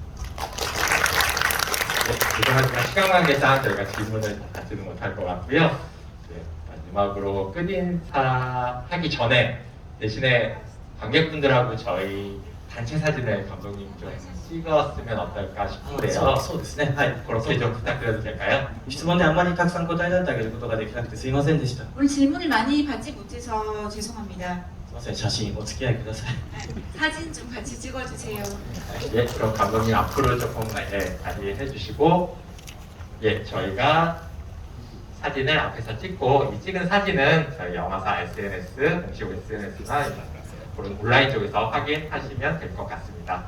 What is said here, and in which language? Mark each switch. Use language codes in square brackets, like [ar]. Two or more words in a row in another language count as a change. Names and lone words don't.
[ko] 네, 죄송하지만 시간 관계상 저희가 질문을 다 받지는 못할 것 같고요. 네, 마지막으로 끝인사 하기 전에 대신에 관객분들하고 저희 단체 사진을 감독님 좀 찍었으면 어떨까 싶은데요. [ja] そうですね。はい。 [ko] 그렇게 좀 부탁드려도 될까요? [ja] 質問であんまりたくさん答えられてあげることができなくてすいませんでした。 [ko] 오늘 질문을 많이 받지 못해서 죄송합니다. [ja] すいません、写真お付き合いください。 [ko] 사진 좀 같이 찍어주세요. 예, 그럼 감독님 앞으로 조금 많이 해주시고, 예, 저희가 사진을 앞에서 찍고 이 찍은 사진은 저희 영화사 SNS, 공식 SNS나 그런 온라인 쪽에서 확인하시면 될 것 같습니다.